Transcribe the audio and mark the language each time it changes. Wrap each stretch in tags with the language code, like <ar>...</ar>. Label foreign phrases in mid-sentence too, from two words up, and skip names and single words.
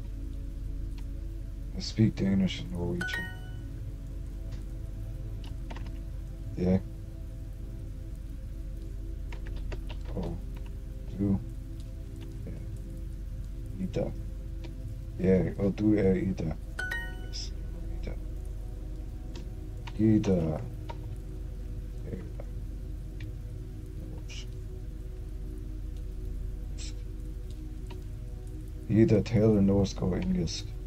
<en>I speak Danish and Norwegian.</en> <no>Jeg og du er Ida. Jeg og du er Ida. Yes, Ida. Ida. Ida taler norsk og engelsk.</no>